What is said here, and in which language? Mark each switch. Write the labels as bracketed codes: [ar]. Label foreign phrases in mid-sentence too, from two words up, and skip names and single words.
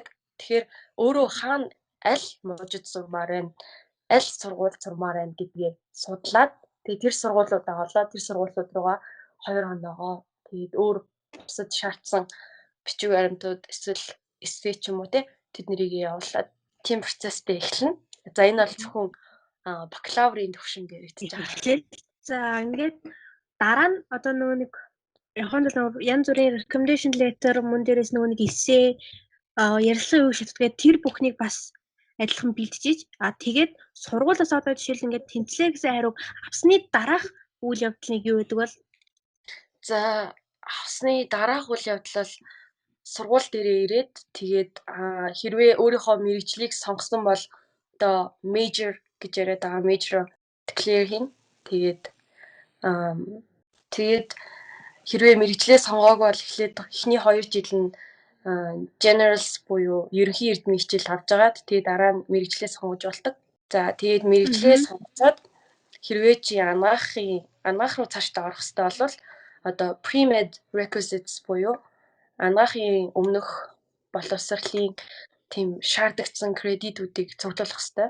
[mn] Тэгэхээр өөрөө хаана аль мужид сурмаар байна, аль сургууль сурмаар байна гэдгээ судлаад тэгээд тэр сургуулиудаа олоод тэр сургуулиуд руугаа 2 оноогоо тэгээд өөр бусад шаардсан бичиг баримтууд эсвэл эссе ч юм уу тэднийг явуулаад тийм процесстэй эхэлнэ. За энэ бол зөвхөн бакалаврын төвшин дээр хийж байгаа. За ингээд дараа нь одоо нэг янз бүрийн [en] recommendation letter [mn] мөн дээрээс нэг эссе ярилцсан үе шатдгээ тэр бүхнийг бас адилхан бэлтжиж тэгээд сургуулиас одоо жишээл ингээд тэнцлээ гэсэн хариу авсны дараах үйл явдал нэг юу гэдэг бол за авсны дараах үйл явдал бол сургууль дээрээ ирээд тэгээд хэрвээ өөрийнхөө мэргэжлийг сонгосон бол одоо major гэж яриад байгаа [en] major declare [mn] хийн. Тэгээд хэрвээ мэргэжлээ сонгоог бол эхлээд эхний 2 жил нь generals буюу ерөнхий эрдмийн хичээл авч агаад тэгээд дараа нь мэргэжлээ сонгож болдог. За тэгээд мэргэжлээ сонгоцоод хэрвээ чи анагаах руу цаашдаа орох хэрэгтэй бол одоо [en] pre-med requisites [mn] буюу анагаахын өмнөх боловсролын тийм шаардагдсан кредитүүдийг цуглуулах хэрэгтэй.